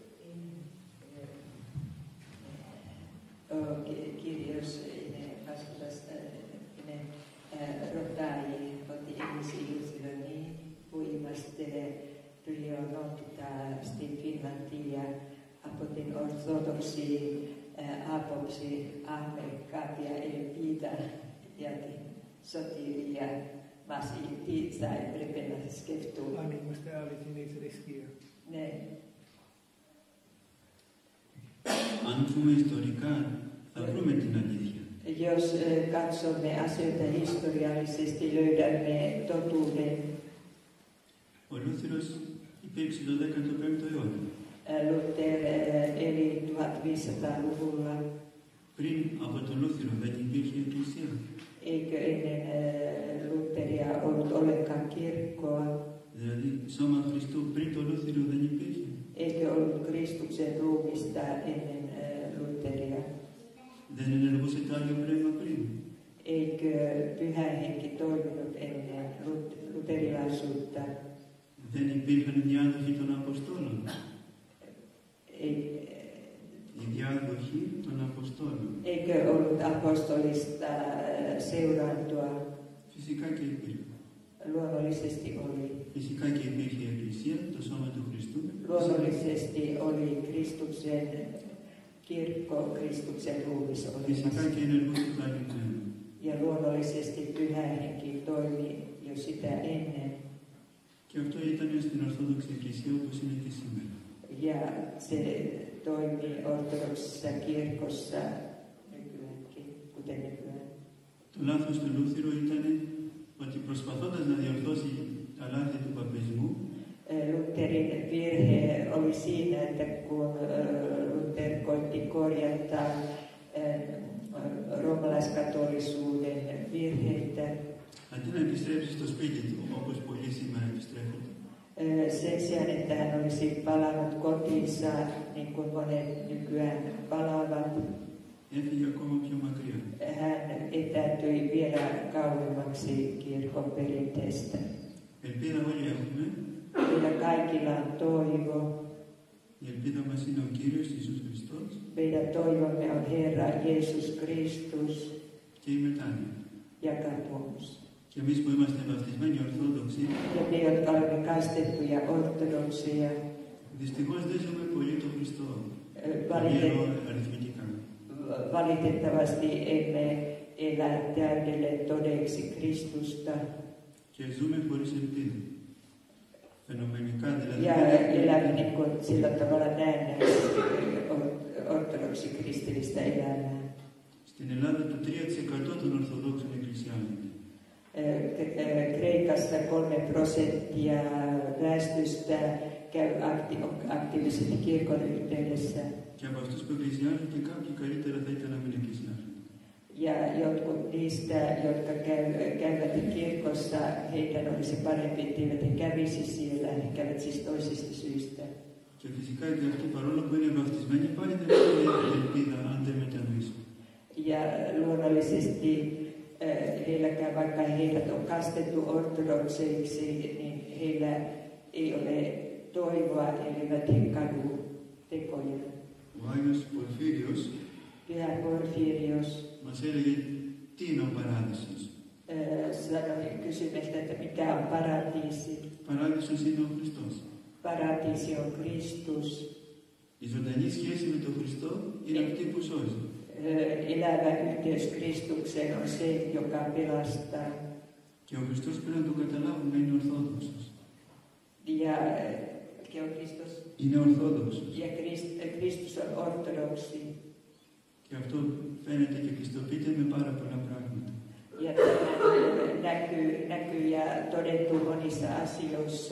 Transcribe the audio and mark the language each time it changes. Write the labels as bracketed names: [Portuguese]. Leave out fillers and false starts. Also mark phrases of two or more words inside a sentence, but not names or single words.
[Greek] Kirjos rotai otti ihmisiä niin voima det blir något till Finlandia apotin ortodoksi apopsi Amerikapia eli Piita ja sotiria masi Piitsa prepena skeftu. Animasta aliti riskiä. Ne. Αν δούμε ιστορικά, θα βρούμε την αλήθεια. [Finnish] Jos katsomme asioita historiallisesti, löydämme totuuden. [Greek] Ο Λούθυρος υπήρξε το 15ο αιώνα. [Finnish] Luther eli 1500-luvulla. [Greek] Πριν από τον Λούθυρο δεν υπήρχε εκκλησία. [Finnish] Eikö ennen Lutheria ollut ollenkaan kirkkoa? [Greek] Δηλαδή, σώμα Χριστού πριν τον Λούθυρο δεν υπήρχε. [Finnish] Eikö ollut Kristuksen ruumista ennen Lutheria? [Greek] Δεν ενεργούσε το Άγιο Πνεύμα πριν. [Finnish] Eikö Pyhä Henki toiminut ennen luterilaisuutta? [Greek] Δεν υπήρχαν διάδοχοι των Αποστόλων. Οι διάδοχοι των Αποστόλων. [Finnish] Eikö ollut apostolista seurantoa? [Greek] Φυσικά και υπήρχε. [Finnish] Luonnollisesti oli. [Greek] Φυσικά και υπήρχε η Εκκλησία, το σώμα του Χριστού. [Finnish] Luonnollisesti oli Kristuksen kirkko, Kristuksen ruumis [Greek] Φυσικά [Finnish] olemassa. [Greek] και ενεργούσε το Άγιο Πνεύμα. [Finnish] Ja luonnollisesti Pyhä Henki toimi jo sitä ennen. [Greek] Και αυτό ήταν στην Ορθόδοξη Εκκλησία όπως είναι και σήμερα. [Finnish] Ja se toimii ortodoksissa kirkossa nykyäänkin, kuten nykyään. [Greek] Το λάθος του Λούθυρου ήταν ότι προσπαθώντας να διορθώσει τα λάθη του παπισμού, [Finnish] Lutherin virhe oli siinä, että kun Luther koitti korjata roomalaiskatolisuuden virheitä, [Greek] αντί να επιστρέψει στο σπίτι του, όπως πολλοί σήμερα επιστρέφονται, [Finnish] sen sijaan, että hän olisi palannut kotiinsa, niin kuin monet nykyään palaavat, [Greek] έφυγε ακόμα πιο μακριά. [Finnish] hän etääntyi vielä kauemmaksi kirkon perinteestä. [Greek] Ελπίδα όλοι έχουμε. [Finnish] Meillä kaikilla on toivo. [Greek] Η ελπίδα μας είναι ο Κύριος Ιησούς Χριστός [Finnish] Meidän toivomme on Herra Jeesus Kristus [Greek] και η μετάνοια. [Finnish] ja katumus. [Greek] Και εμείς που είμαστε βαπτισμένοι Ορθόδοξοι, [Finnish] Ja me, jotka olemme kastettuja ortodokseja, [Greek] δυστυχώς δεν ζούμε πολύ τον Χριστό. Αριθμητικά. [Finnish] valitettavasti emme elä täydelle todeksi Kristusta. [Greek] Και ζούμε χωρίς ελπίδα. Φαινομενικά δηλαδή. [Finnish] Ja elämme niin kuin sillä tavalla näennäisesti ortodoksi kristillistä elämää. [Greek] Στην Ελλάδα το 3% των Ορθοδόξων εκκλησιών. [Finnish] Kreikassa 3% väestöstä käy aktiivisesti kirkon yhteydessä. [Greek] Και από αυτούς που εκκλησιάζονται κάποιοι καλύτερα θα ήταν να μην εκκλησιάζονται. [Finnish] Ja jotkut niistä, jotka käyvät kirkossa, heidän olisi parempi, etteivät he kävisi siellä. He käyvät siis toisista syistä. [Greek] Και φυσικά και αυτοί παρόλο που είναι βαπτισμένοι πάλι δεν έχουν ελπίδα αν δεν μετανοήσουν. [Finnish] Ja luonnollisesti heilläkään, vaikka heidät on kastettu ortodokseiksi, niin heillä ei ole toivoa, elleivät he kadu tekoja. [Greek] Ο Άγιος Πορφύριος [Finnish] Pyhä Porfirios [Greek] μας έλεγε τι είναι ο παράδεισος. [Finnish] Kysyi meiltä, että mikä on paratiisi. [Greek] Παράδεισος είναι ο Χριστός. [Finnish] Paratiisi on Kristus. [Greek] Η ζωντανή σχέση με τον Χριστό είναι αυτή που σώζει. [Finnish] Elävä yhteys Kristukseen on se, joka pelastaa. [Greek] Και ο Χριστός πρέπει να το καταλάβουμε είναι Ορθόδοξος. [Finnish] Ja Kristus. [Greek] Είναι Ορθόδοξος. [Finnish] Ja Kristus on ortodoksi. [Greek] Και αυτό φαίνεται και πιστοποιείται με πάρα πολλά πράγματα. [Finnish] Ja näkyy ja todettu monissa asioissa.